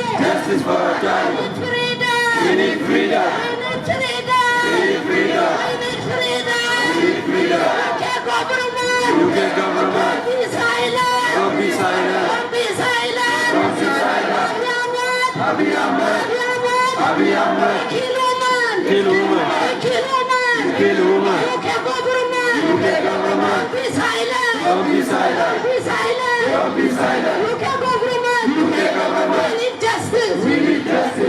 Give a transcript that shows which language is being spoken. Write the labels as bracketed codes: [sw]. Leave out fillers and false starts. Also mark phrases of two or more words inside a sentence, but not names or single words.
[en] Justice for Hajalu. We need freedom. We need freedom. We need freedom. We need freedom. We need freedom. We need freedom. UK government. UK government. Don't be silent. Don't be silent. Don't be silent. Don't be silent. Abiy Ahmed. Abiy Ahmed. Abiy Abiy Ahmed. Ahmed. Kill woman. Kill woman. Kill woman. Kill woman. UK government. UK government. Don't be silent. Don't be silent. Don't be silent. Don't be silent. UK government. UK government. We need justice. We need justice.